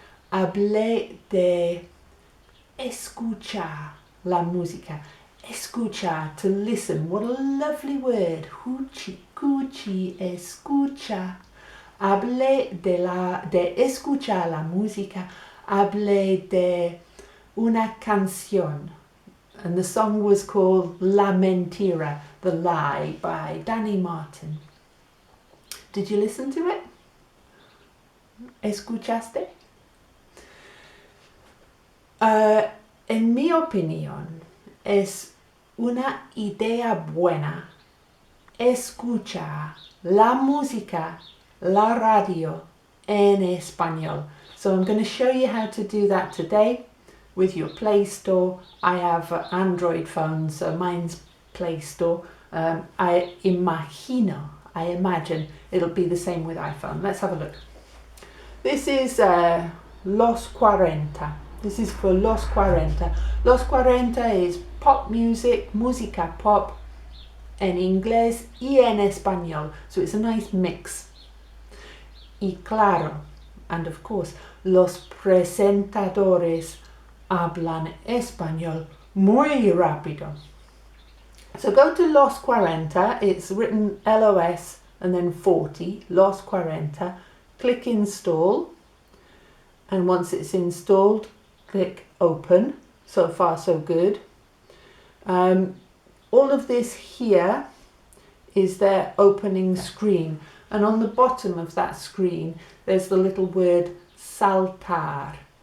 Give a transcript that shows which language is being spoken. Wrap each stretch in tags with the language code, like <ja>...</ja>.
<es>Hablé de escuchar la música.</es> <en>Escuchar, to listen. What a lovely word.</en> <es>Cuchi, escucha. Hablé de escuchar la música. Hablé de una canción.</es> <en>And the song was called La Mentira, The Lie, by Danny Martin. Did you listen to it?</en> <es>¿Escuchaste? En mi opinión, es una idea buena escuchar la música, la radio en español.</es> <en>So I'm going to show you how to do that today with your Play Store. I have Android phones, so mine's Play Store. I imagine it'll be the same with iPhone. Let's have a look. This is Los 40. This is for Los 40. Los 40 is pop music,</en> <es>música pop, en inglés y en español.</es> <en>So it's a nice mix.</en> <es>Y claro,</es> <en>and of course,</en> <es>los presentadores hablan español muy rápido.</es> <en>So go to Los 40, it's written LOS and then 40, Los 40, click install, and once it's installed, click open. So far so good. All of this here is their opening screen, and on the bottom of that screen there's the little word saltar.</en>